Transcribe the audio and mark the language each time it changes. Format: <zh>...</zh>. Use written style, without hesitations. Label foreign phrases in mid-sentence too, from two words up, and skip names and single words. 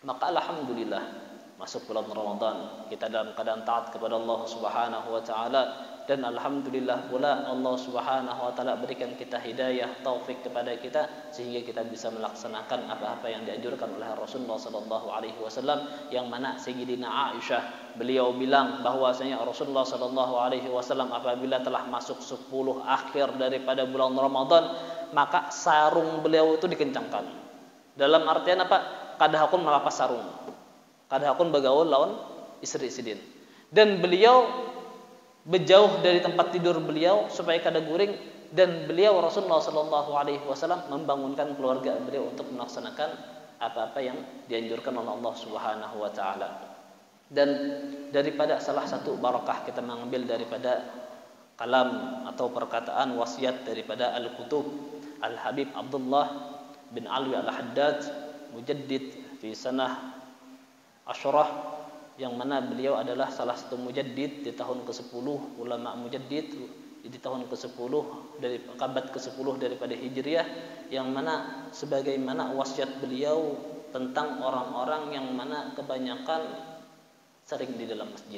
<id>Maka alhamdulillah, masuk bulan Ramadan, kita dalam keadaan taat kepada Allah</id> <ar>سبحانه وتعالى,</ar> <id>dan alhamdulillah pula Allah</id> <ar>سبحانه وتعالى</ar> <id>berikan kita hidayah, taufik kepada kita sehingga kita bisa melaksanakan apa-apa yang dianjurkan oleh Rasulullah</id> <ar>صلى الله عليه وسلم,</ar> <id>yang mana Sayyidina Aisyah beliau bilang bahwasanya Rasulullah</id> <ar>صلى الله عليه وسلم</ar> <id>apabila telah masuk 10 akhir daripada bulan Ramadan, maka sarung beliau itu dikencangkan. Dalam artian apa?</id> <bjn>Kadahakun melapas sarung, kadahakun bagaul lawan istri sidin,</bjn> <id>dan beliau berjauh dari tempat tidur beliau supaya</id> <bjn>kada guring,</bjn> <id>dan beliau Rasulullah</id> <ar>صلى الله عليه وسلم</ar> <id>membangunkan keluarga beliau untuk melaksanakan apa-apa yang dianjurkan oleh Allah</id> <ar>سبحانه وتعالى.</ar> <id>Dan daripada salah satu barakah kita mengambil daripada kalam atau perkataan wasiat daripada Al-Kutub Al-Habib Abdullah bin Alwi Al-Haddad</id> <ar>مجدد في سنة عشرة,</ar> <id>yang mana beliau adalah salah satu mujaddid di tahun ke-10, ulama mujaddid di tahun ke-10 dari abad ke-10 daripada Hijriah, yang mana sebagaimana wasiat beliau tentang orang-orang yang mana kebanyakan sering di dalam masjid.</id>